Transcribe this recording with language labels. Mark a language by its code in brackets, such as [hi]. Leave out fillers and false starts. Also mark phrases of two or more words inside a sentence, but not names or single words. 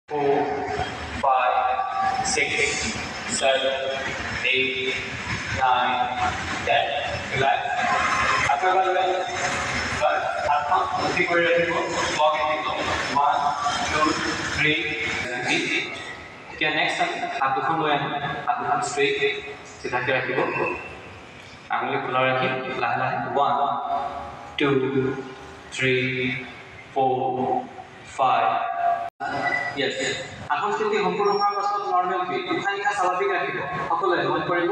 [en] 4, 5, 6, 7, 8, 9, 10. Relax. After that, walk in. 1, 2, 3. Okay, next time, हाथ straight. [as] সিধা কৈ ৰাখিবা আঙুলি খুলা ৰাখি লাহে লাহে 1 2 3 4 5 yes এখন স্থিতি সম্পূৰ্ণ হোৱাৰ পাছত নৰ্মেল ফিট উশাহ নিশাহ স্বাভাৱিক ৰাখিব সকলোৱে মন কৰিব